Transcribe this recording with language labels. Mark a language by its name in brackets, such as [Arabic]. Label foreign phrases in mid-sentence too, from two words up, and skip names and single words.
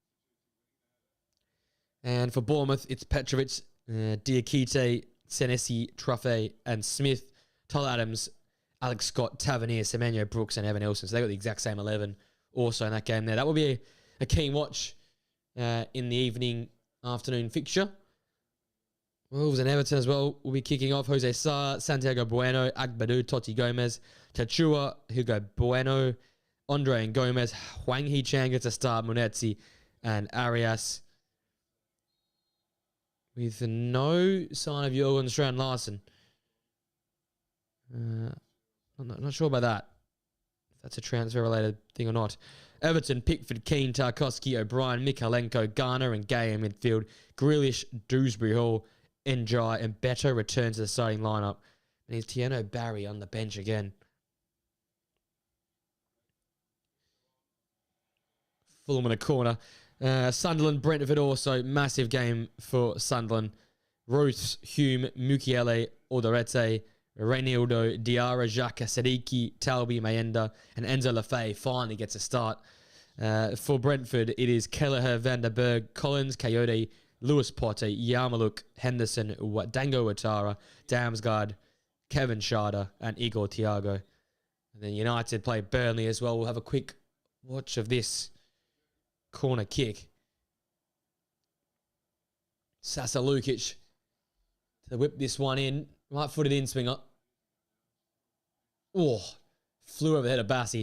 [English] And for Bournemouth, it's Petrovic, Diakite, Senesi, Truffet and Smith, Tyler Adams, Alex Scott, Tavernier, Semenyo, Brooks and Evan Elson. So they got the exact same 11 also in that game there. That will be a keen watch in the afternoon fixture. Wolves and Everton as well will be kicking off. Jose Sarr, Santiago Bueno, Agbadu, Totti Gomez, Tachua, Hugo Bueno, Andre and Gomez, Hwang Hee-chan gets a start, Munetsi and Arias. With no sign of Jürgen Strand-Larsen. I'm not sure about that. If that's a transfer-related thing or not. Everton, Pickford, Keane, Tarkowski, O'Brien, Mikalenko, Garner and Gay in midfield. Grealish, Dewsbury Hall, Njai and Beto return to the starting lineup. And he's Tieno Barry on the bench again. Fulham in a corner. Sunderland, Brentford also. Massive game for Sunderland. Roos, Hume, Mukiele, Odorete, Reinildo, Diarra, Xhaka, Sadiki, Talbi, Mayenda, and Enzo Lafay finally gets a start For Brentford, it is Kelleher, Van der Berg, Collins, Coyote, Lewis Potter, Yarmaluk, Henderson, Dango Watara, Damsgaard, Kevin Schade, and Igor Thiago. And then United play Burnley as well. We'll have a quick watch of this corner kick. Sasa Lukic to whip this one in. Right-footed in-swinger. Oh, flew over the head of Bassi.